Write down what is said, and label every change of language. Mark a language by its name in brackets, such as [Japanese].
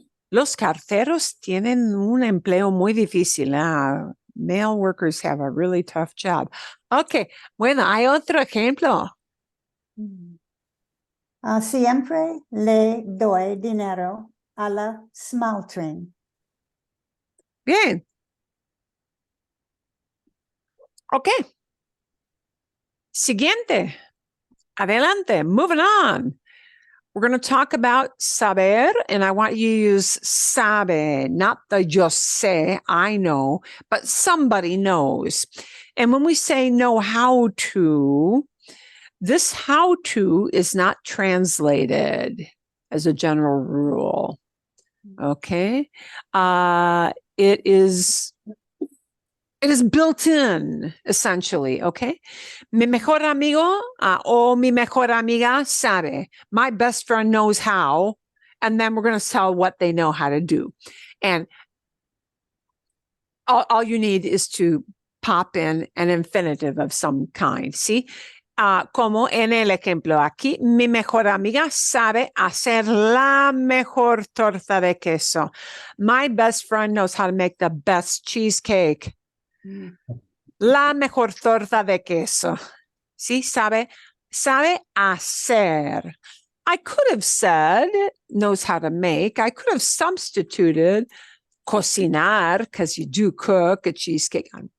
[Spanish] Los carteros tienen un empleo muy difícil. [English] Mail workers have a really tough job. [Spanish] Ok, bueno, hay otro ejemplo. Siempre le doy dinero a la [English] small train. [Spanish] Bien. Ok. Siguiente. Adelante. [English] Moving on. We're going to talk about saber, and I want you to use sabe, not the yo sé, I know, but somebody knows. And when we say know how to, this how to is not translated as a general rule. Okay. It is built in, essentially, okay? [Spanish] Mi mejor amigo o mi mejor amiga sabe. [English] My best friend knows how, and then we're going to tell what they know how to do. And all you need is to pop in an infinitive of some kind, ¿sí? [Spanish] Como en el ejemplo aquí, mi mejor amiga sabe hacer la mejor torta de queso. [English] My best friend knows how to make the best cheesecake. [Spanish] La mejor torta de queso. Sí, sabe hacer. [English] I could have said knows how to make. I could have substituted cocinar because you do cook a cheesecake.